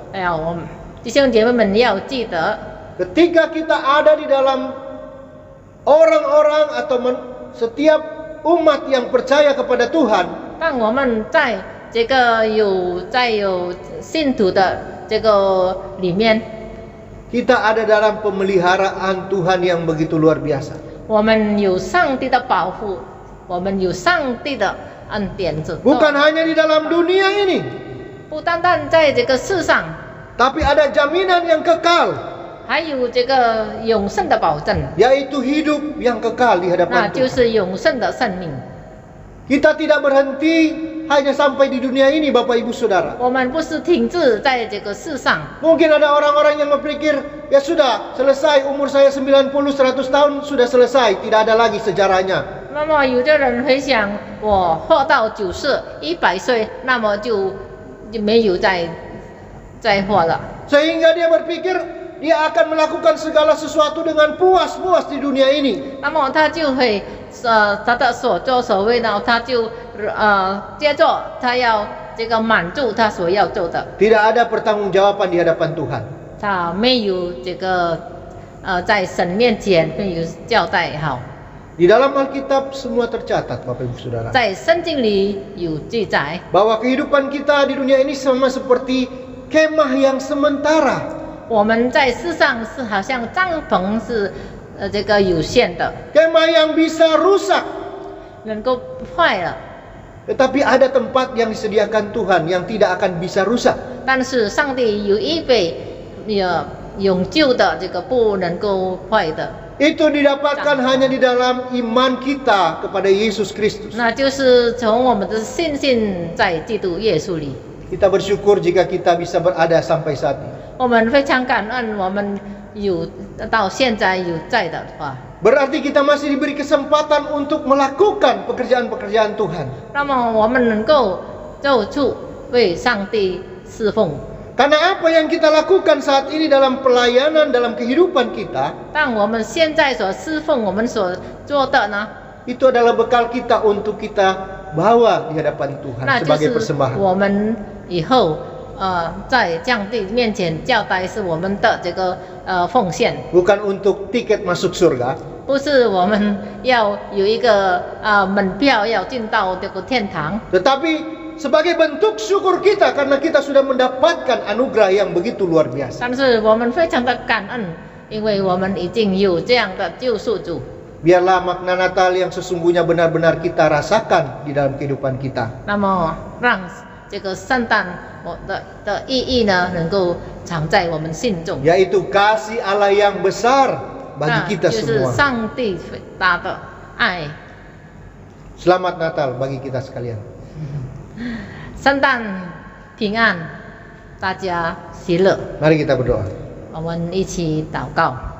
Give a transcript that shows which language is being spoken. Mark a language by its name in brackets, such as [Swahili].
[Chinese] 哎呀，我们弟兄姐妹们要记得， [Indonesian] ketika kita ada di dalam orang-orang atau setiap umat yang percaya kepada Tuhan, [Chinese] 当我们在这个有信徒的这个里面， [Indonesian] kita ada dalam pemeliharaan Tuhan yang begitu luar biasa. [Chinese] 我们有上帝的保护，我们有上帝的恩典。 [Indonesian] Bukan hanya di dalam dunia ini, [Chinese] 不单单在这个世上， [Indonesian] tapi ada jaminan yang kekal, [Chinese] 还有这个永生的保证， [Indonesian] yaitu hidup yang kekal di [Chinese] 那 [Indonesian] hadapan [Chinese] 就 [Indonesian] Tuhan. [Chinese] 是永生的生命。 [Indonesian] Kita tidak berhenti hanya sampai di dunia ini, Bapak Ibu Saudara. [Chinese] 我们不是停滞在这个世上。 [Indonesian] Mungkin ada orang-orang yang berpikir, ya sudah, selesai umur saya 90-100 tahun, sudah selesai, tidak ada lagi sejarahnya. [Chinese] 那么有的人会想，我活到90、100岁，那么就没有再活了。 [Indonesian] Sehingga dia berpikir, dia akan melakukan segala sesuatu dengan puas-puas di dunia ini. [Chinese] 那么他就会他的所作所为呢，他就接着他要这个满足他所要做的， [Indonesian] Tidak ada pertanggungjawaban di hadapan Tuhan. [Chinese] 他没有这个在神面前没有交代好。 [Indonesian] Di dalam Alkitab semua tercatat, Bapak Ibu Saudara, [Chinese] 在圣经里有记载， [Indonesian] bahwa kehidupan kita di dunia ini sama seperti kemah yang sementara. [Chinese] 我们在世上是好像帐篷是这个有限的， [Indonesian] Kemah yang bisa rusak. [Chinese] 能够坏了。 [Indonesian] Tetapi ada tempat yang disediakan Tuhan yang tidak akan bisa rusak. [Chinese] 但是上帝有预备永久的这个不能够坏的， [Indonesian] Itu didapatkan hanya di dalam iman kita kepada Yesus Kristus. [Chinese] 那就是从我们的信心在基督耶稣里。 [Indonesian] Kita bersyukur jika kita bisa berada sampai saat ini. [Chinese] 我们非常感恩，我们有到现在有在的话， [Indonesian] Berarti kita masih diberi kesempatan untuk melakukan pekerjaan-pekerjaan Tuhan. [Chinese] 那么我们能够做出为上帝侍奉。 [Indonesian] Karena apa yang kita lakukan saat ini dalam pelayanan, dalam kehidupan kita, [Chinese] 但我们现在所侍奉，我们所做的呢， [Indonesian] itu adalah bekal kita untuk kita bawa di hadapan Tuhan [Chinese] 那就 [Indonesian] sebagai [Chinese] 是 [Indonesian] persembahan. [Chinese] 我们以后在上帝面前交代是我们的这个奉献。 [Indonesian] Bukan untuk tiket masuk surga, [Chinese] 不是我们要有一个门票要进到这个天堂， [Indonesian] tetapi sebagai bentuk syukur kita karena kita sudah mendapatkan anugerah yang begitu luar biasa. [Chinese] 但是我们非常的感恩，因为我们已经有这样的救赎主。 [Indonesian] Biarlah makna Natal yang sesungguhnya benar-benar kita rasakan di dalam kehidupan kita. [Chinese] 那么让这个圣诞的意义呢，能够藏在我们心中， [Indonesian] Yaitu kasih Allah yang besar [Chinese] 那 [Indonesian] bagi kita [Chinese] 就是 [Indonesian] semua. [Chinese] 上帝伟大的爱。 [Indonesian] Selamat Natal bagi kita sekalian. [Chinese] 圣诞平安，大家喜乐。 [Indonesian] Mari kita berdoa. [Chinese] 我们一起祷告。